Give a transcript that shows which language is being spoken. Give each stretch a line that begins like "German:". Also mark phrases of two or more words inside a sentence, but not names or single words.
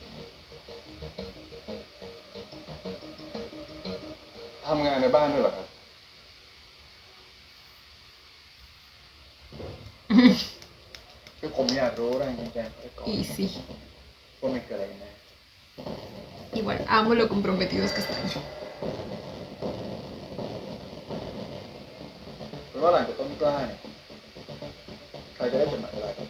Thai: ทำงานในบ้านด้วยเหรอครับ คือผมอยากรู้แรงจูงใจเขาไปก่อน
Spanish: Y sí,
Thai: ว่ามันเกิดอะไรกันแน่
Spanish: igual amo lo comprometidos que están.
Thai: เพราะว่าหลังจากต้นกล้าเนี่ยใครจะได้จดหมายลาต่อไป